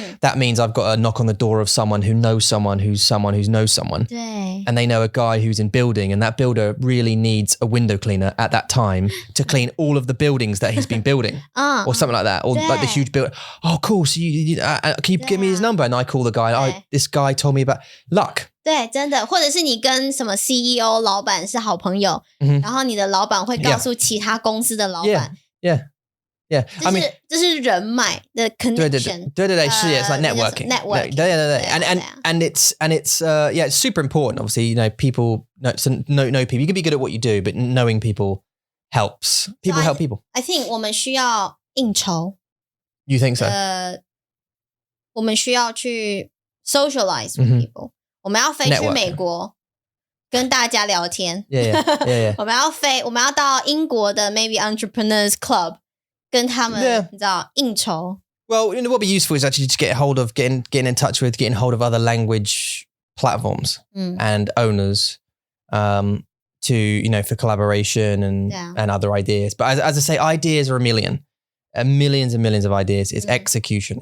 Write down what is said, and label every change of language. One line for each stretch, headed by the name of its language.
English: That means I've got to knock on the door of someone who knows someone who knows someone.
Chinese: 对。
English: And they know a guy who's in building, and that builder really needs a window cleaner at that time to clean all of the buildings that he's been building or something like that. Or like the huge build. Oh, cool. So can you give me his number? And I call the guy. This guy told me about luck.
Chinese: 对，真的，或者是你跟什么 CEO 老板是好朋友，然后你的老板会告诉其他公司的老板
English: ，Yeah. I mean,
Chinese: 这是人脉的 connection，对，是
English: it's like networking. 对， and it's it's super important. Obviously, people know people. You can be good at what you do, but knowing people helps. People help people. I think
Chinese: 我们需要应酬。
English: You think so?
Chinese: 我们需要去
English: socialize with people。
Chinese: 我们要飞去美国跟大家聊天。
English: Yeah.
Chinese: 我们要到英国的
English: maybe entrepreneurs club
Chinese: 跟他们你知道应酬。
English: Well, what would be useful is actually to get hold of getting in touch with, getting hold of other language platforms and owners to for collaboration and other ideas. But as I say, ideas are a million, millions and millions of ideas. It's execution.